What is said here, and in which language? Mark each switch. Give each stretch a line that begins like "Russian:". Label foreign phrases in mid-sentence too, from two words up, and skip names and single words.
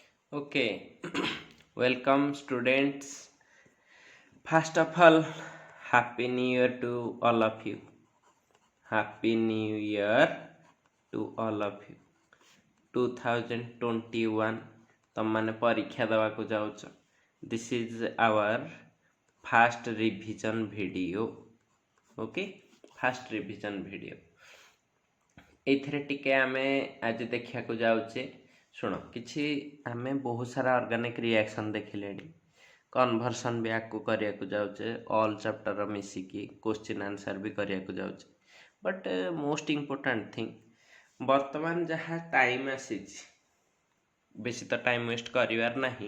English: Okay, welcome students. First of all, Happy New Year to all of you. Happy New Year to all of you.
Odia: 2021 ତମମାନେ ପରୀକ୍ଷା ଦେବାକୁ ଯାଉଛ.
English: This is our first revision video. Okay, first revision video.
Odia: ଏଇଥିରେ ଟିକେ ଆମେ ଆଜି ଦେଖିବାକୁ ଯାଉଛେ. ଶୁଣ, କିଛି ଆମେ ବହୁତ ସାରା
English: organic reaction
Odia: ଦେଖିଲେଣି. କନଭର୍ସନ୍ ବି ଆକୁ କରିବାକୁ ଯାଉଛେ,
English: all chapter
Odia: ମିଶିକି
English: question answer
Odia: ବି କରିବାକୁ ଯାଉଛେ.
English: but most important thing,
Odia: ବର୍ତ୍ତମାନ ଯାହା ଟାଇମ୍ ଆସିଛି, ବେଶୀ ତ
English: time waste
Odia: କରିବାର ନାହିଁ.